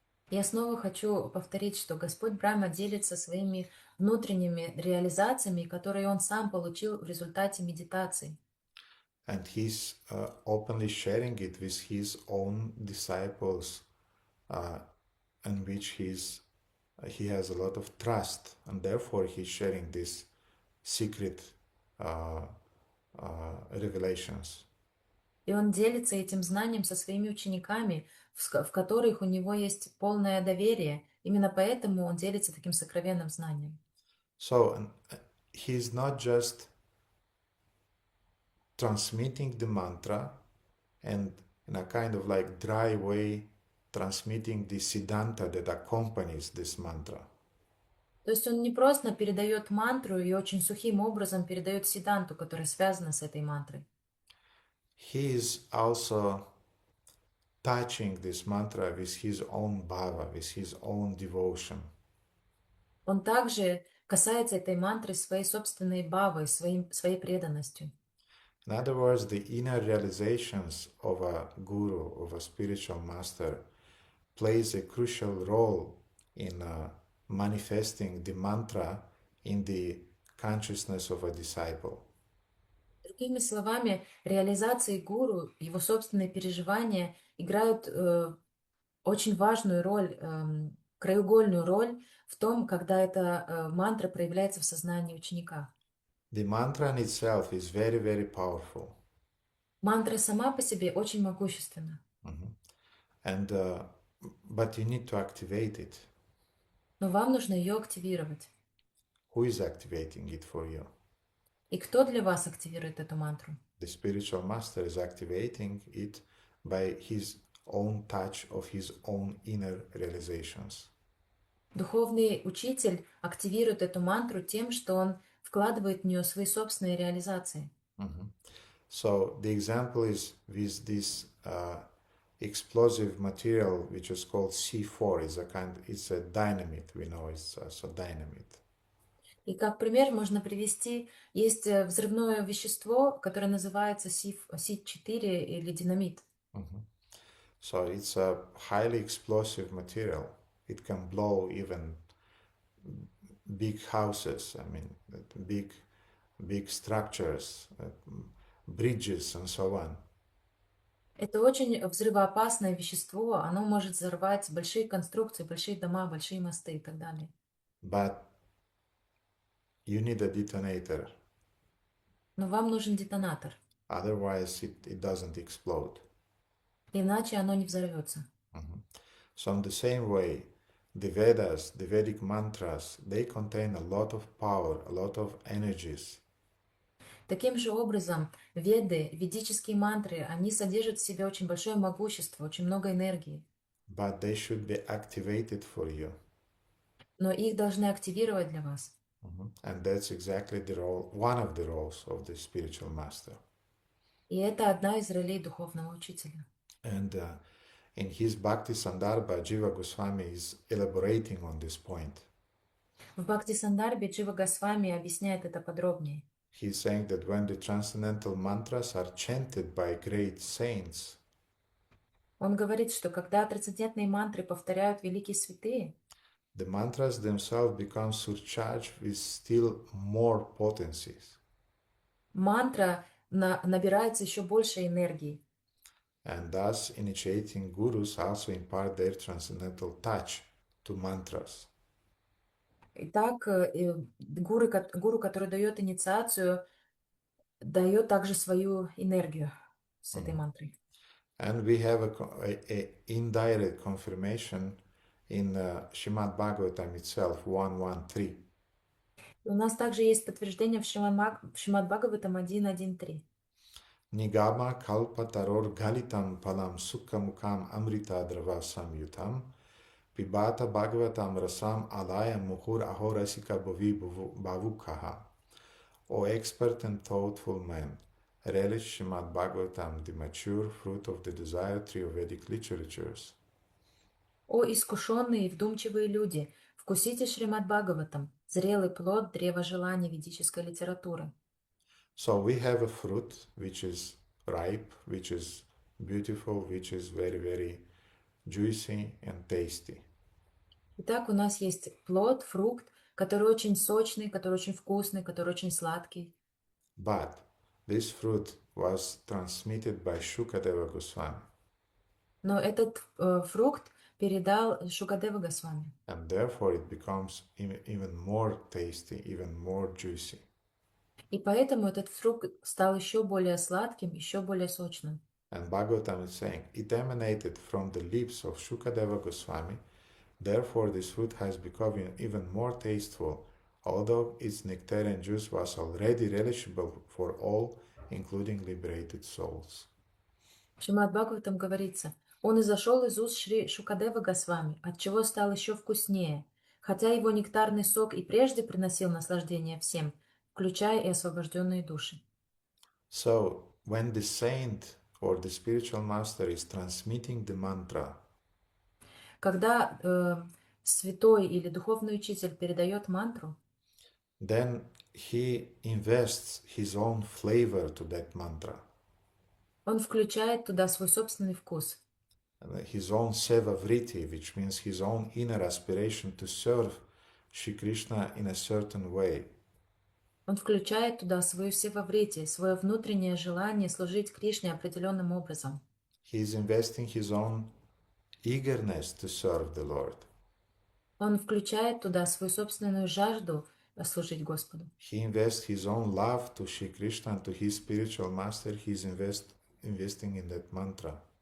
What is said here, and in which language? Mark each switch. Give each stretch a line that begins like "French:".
Russian: Я снова хочу повторить, что Господь Брахма делится своими внутренними реализациями, которые Он сам получил в результате медитации.
English: And he's openly sharing it with his own disciples, in which he has a lot of trust, and therefore he's sharing these secret revelations.
Russian: И Он делится этим знанием со своими учениками, в которых у Него есть полное доверие. Именно поэтому Он делится таким сокровенным знанием.
English: So he's not just transmitting the mantra and in a kind of like dry way transmitting the siddhanta that accompanies this mantra.
Russian: То есть Он не просто передает мантру и очень сухим образом передает сиддханту, которая связана с этой мантрой.
English: He is also touching this mantra with his own bhava, with his own devotion.
Russian: Он также касается этой мантры своей собственной бхавой, своей преданностью.
English: In other words, the inner realizations of a guru, of a spiritual master, plays a crucial role in manifesting the mantra in the consciousness of a disciple.
Russian: Другими словами, реализации гуру, его собственные переживания играют очень важную роль, краеугольную роль в том, когда эта мантра проявляется в сознании ученика.
English: The mantra in itself is very, very powerful.
Russian: Мантра сама по себе очень могущественна,
English: And but you need to activate it.
Russian: но вам нужно ее активировать.
English: Who is activating it for you?
Russian: И кто для вас активирует эту мантру?
English: The spiritual master is activating it by his own touch of his own inner realizations.
Russian: Духовный учитель активирует эту мантру тем, что он вкладывает в нее свои собственные реализации.
English: So the example is with this explosive material which is called C4. It's a dynamite. We know it's a dynamite.
Russian: И как пример можно привести, есть взрывное вещество, которое называется Си4 или динамит.
English: So it's a highly explosive material. It can blow even big houses. I mean, big structures, bridges, and so on.
Russian: Это очень взрывоопасное вещество. Оно может взорвать большие конструкции, большие дома, большие мосты и так далее.
English: But you need a detonator.
Russian: Но вам нужен детонатор,
English: Otherwise, it doesn't explode.
Russian: иначе оно не взорвется.
English: So in the same way, the Vedas, the Vedic mantras, they contain a lot of power, a lot of energies.
Russian: Таким же образом, веды, ведические мантры, они содержат в себе очень большое могущество, очень много энергии.
English: But they should be activated for you.
Russian: Но их должны активировать для вас.
English: And that's exactly the role, one of the roles of the spiritual master.
Russian: И это одна из ролей духовного учителя.
English: And in his Bhakti Sandarbha, Jiva Goswami is elaborating on this point.
Russian: В Бхакти Сандарбе Джива Госвами объясняет это подробнее.
English: He's saying that when the transcendental mantras are chanted by great saints,
Russian: Он говорит, что когда трансцендентные мантры повторяют великие святые,
English: the mantras themselves become surcharged with still more potencies.
Russian: Мантра набирается еще больше энергии.
English: And thus, initiating gurus also impart their transcendental touch to mantras.
Russian: Итак, гуру, который дает инициацию, дает также свою энергию с этой мантрой.
English: And we have a indirect confirmation in Srimad Bhagavatam itself, 113.
Russian: У нас также есть подтверждение в Шримад Бхагаватам 1.1.3.
Sanskrit: Nigama kalpataror galitam palam sukhamukam amrita drava samyutam pibata bhagavatam rasam alaya muhur ahorasika bhavi bhavukaha.
English: O expert and thoughtful man, relish Srimad Bhagavatam, the mature fruit of the desired tree of Vedic literatures.
Russian: О искушенные и вдумчивые люди, вкусите Шримад Бхагаватам, зрелый плод древа желаний ведической литературы.
English: So we have a fruit which is ripe, which is beautiful, which is very, very juicy and tasty.
Russian: Итак, у нас есть плод, фрукт, который очень сочный, который очень вкусный, который очень сладкий.
English: But this fruit was transmitted by Shukadeva Goswami,
Russian: Но этот фрукт передал Шукадева Госвами.
English: and therefore it becomes even more tasty, even more juicy.
Russian: И поэтому этот фрукт стал еще более сладким, еще более сочным.
English: And Bhagavatam is saying, it emanated from the lips of Shukadeva Goswami, therefore this fruit has become even more tasteful, although its nectarian juice was already relishable for all, including liberated souls.
Russian: В Шримад Бхагаватам говорится, он изошел из уст Шри Шукадева Госвами, отчего стал еще вкуснее, хотя его нектарный сок и прежде приносил наслаждение всем, включая и освобожденные души.
English: So, when the saint or the spiritual master is transmitting the mantra,
Russian: Когда святой или духовный учитель передает мантру,
English: then he invests his own flavor to that mantra,
Russian: он включает туда свой собственный вкус,
English: his own seva vritti, which means his own inner aspiration to serve Shri Krishna in a certain way.
Russian: он включает туда свою севаврити, свое внутреннее желание служить Кришне определенным образом.
English: He is investing his own eagerness to serve the Lord.
Russian: Он включает туда свою собственную жажду служить Господу.
English: He invests his own love to Shri Krishna and to his spiritual master. He is investing in that mantra.